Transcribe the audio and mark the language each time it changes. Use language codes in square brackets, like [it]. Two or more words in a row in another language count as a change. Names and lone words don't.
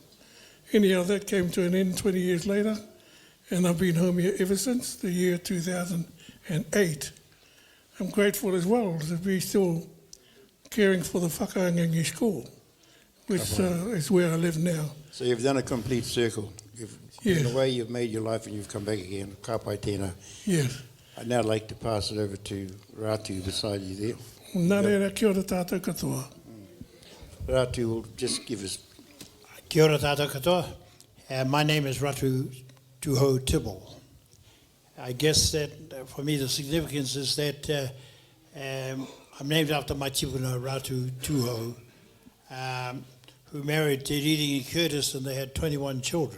[en] Anyhow, that came to an end 20 years later, and I've been home here ever since the year 2008. I'm grateful as well to be still caring for the Whakaangangi School, which is where I live now. So you've done a complete circle. You've Yes. been away, you've made your life, and you've come back again. [mi] Ka pai tēnā. [en] Yes. I'd now like to pass it over to Ratu beside you there. [mi] Nā reira, kia ora tātou katoa. [en] Ratu will just give us. [mi] Kia ora tātou katoa. [en] My name is Ratu Tuho Tibble. I guess that for me the significance is that I'm named after my tipuna Ratu Tuho, who married Te Riringi Curtis, and they had 21 children.